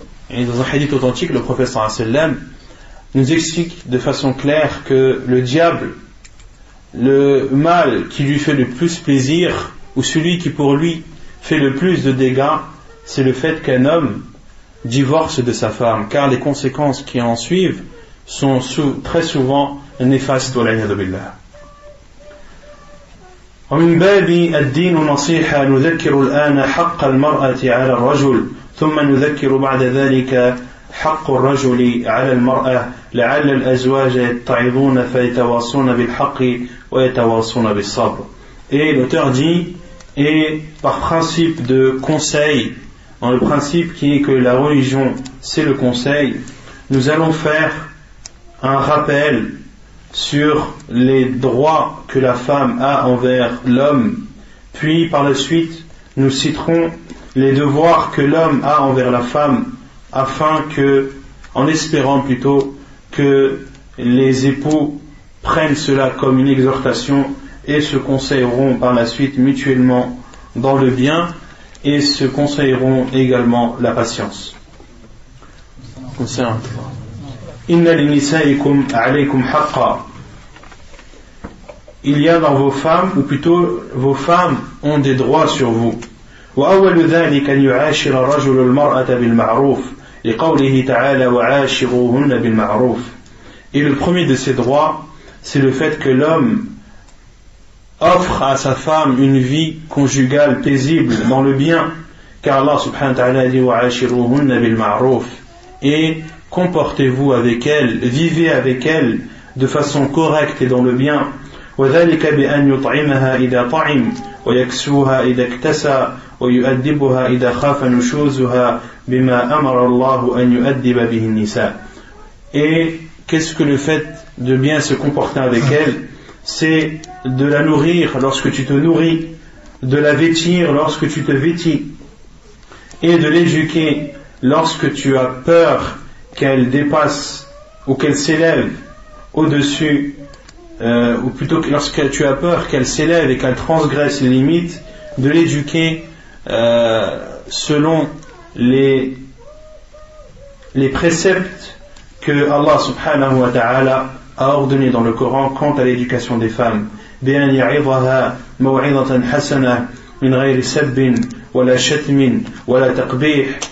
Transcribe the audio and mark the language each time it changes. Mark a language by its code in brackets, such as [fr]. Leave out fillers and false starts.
[fr] Et dans un hadith authentique, le prophète sallallahu alayhi wa sallam nous explique de façon claire que le diable, le mal qui lui fait le plus plaisir, ou celui qui pour lui fait le plus de dégâts, c'est le fait qu'un homme divorce de sa femme, car les conséquences qui en suivent sont très souvent néfastes. [ar] والعياذ بالله. ومن باب الدين نصيحة نذكر الآن حق المرأة على الرجل ثم نذكر بعد ذلك حق الرجل على المرأة لعل الأزواج يتعظون فيتواصون بالحق ويتواصون بالصبر. [fr] Et l'auteur dit, et par principe de conseil, dans le principe qui est que la religion c'est le conseil, nous allons faire un rappel sur les droits que la femme a envers l'homme, puis par la suite nous citerons les devoirs que l'homme a envers la femme, afin que, en espérant plutôt que les époux prennent cela comme une exhortation et se conseilleront par la suite mutuellement dans le bien et se conseilleront également la patience. [ar] Inna li nisaikum alaykum haqqa. [fr] Il y a dans vos femmes, ou plutôt vos femmes ont des droits sur vous. [ar] وأول ذلك أن يعاشر الرجل المرأة بالمعروف لقوله تعالى وعاشروهن بالمعروف. [fr] Et le premier de ces droits, c'est le fait que l'homme offre à sa femme une vie conjugale paisible dans le bien, car Allah subhanahu wa ta'ala dit [ar] وعاشروهن بالمعروف, [fr] et comportez-vous avec elles, vivez avec elles de façon correcte et dans le bien. [ar] وذلك بأن يطعمها إذا طعم ويكسوها إذا اكتسى ويؤدبها إذا خاف نشوزها بما أمر الله أن يؤدب به النساء. [fr] Et qu'est-ce que le fait de bien se comporter avec elle? C'est de la nourrir lorsque tu te nourris, de la vêtir lorsque tu te vêtis, et de l'éduquer lorsque tu as peur qu'elle dépasse ou qu'elle s'élève au-dessus, ou plutôt que lorsque tu as peur qu'elle s'élève et qu'elle transgresse les limites, de l'éduquer selon les préceptes que Allah subhanahu wa ta'ala a ordonné dans le Coran quant à l'éducation des femmes. [ar] بأن يعظها موعظة حسنة من غير سب ولا شتم ولا تقبيح.